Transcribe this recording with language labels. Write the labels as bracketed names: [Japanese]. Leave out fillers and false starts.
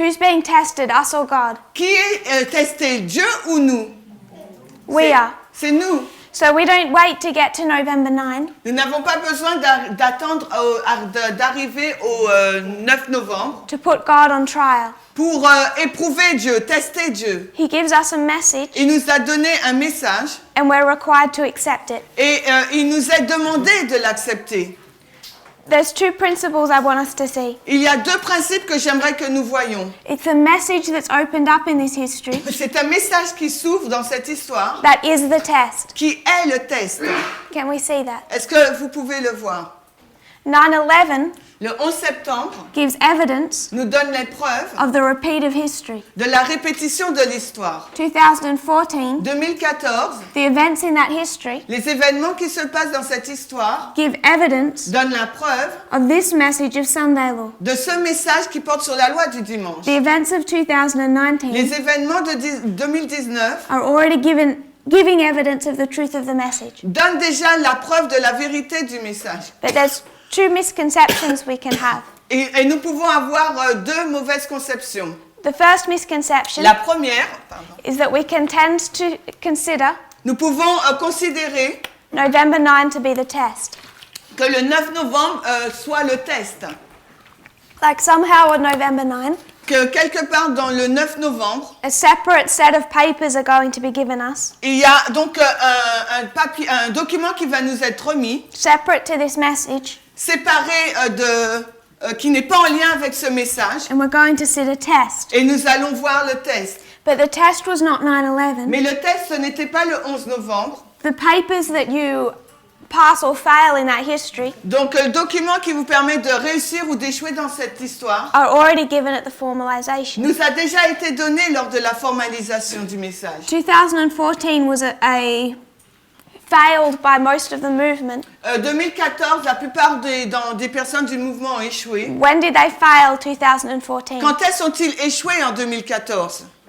[English] Who's being tested, us or God? [French] Qui est testé, Dieu ou nous? [English] We are. [French] C'est nous. [English] So we don't wait to get to November 9. [French] Nous n'avons pas besoin d'attendre d'arriver au 9 novembre [English] To put God on trial. [French] pour éprouver Dieu, tester Dieu. [English] He gives us a message [French] Il nous a donné un message [English] and we're required to accept it. [French] et il nous est demandé de l'accepter. [English] There's two principles I want us to see. [French] Il y a deux principes que j'aimerais que nous voyions. [English] It's a message that's opened up in this history [French] C'est un message qui s'ouvre dans cette histoire, [English] that is the test. [French] qui est le test. [English] Can we see that? [French] Est-ce que vous pouvez le voir? [English] 9/11 [French] Le 11 septembre [English] gives evidence [French] nous donne les preuves [English] of the repeat of history. [French] de la répétition de l'histoire. [English] 2014, [French] 2014, [English] the events in that history [French] les événements qui se passent dans cette histoire [English] give evidence [French] donnent la preuve [English] of this message of Sunday law. [French] de ce message qui porte sur la loi du dimanche. [English] The events of 2019 [French] Les événements de 2019 [English] are already giving evidence of the truth of the message. [French] donnent déjà la preuve de la vérité du message. [English] But there's two misconceptions we can have. [French] Et nous pouvons avoir deux mauvaises conceptions. [English] The first misconception [French] La première, [English] is that we can tend to consider [French] nous pouvons considérer [English] November 9 to be the test. [French] que le 9 novembre soit le test. [English] Like somehow on November 9, [French] Que quelque part dans le 9 novembre, [English] a separate set of papers are going to be given us, [French] il y a donc un document qui va nous être remis, [English] separate to this message, [French] séparé qui n'est pas en lien avec ce message, [English] and we're going to see the test. [French] et nous allons voir le test. [English] But the test was not 9/11. [French] Mais le test, ce n'était pas le 11 novembre. [English] The papers that you pass or fail in that history [French] Donc le document qui vous permet de réussir ou d'échouer dans cette histoire [English] are already given at the formalization. [French] nous a déjà été donné lors de la formalisation du message. [English] 2014 was a failed by most of the movement. [French] 2014, la plupart des personnes du mouvement ont échoué. [English] When did they fail 2014? [French] Quand est-ce ont-ils échoué en 2014?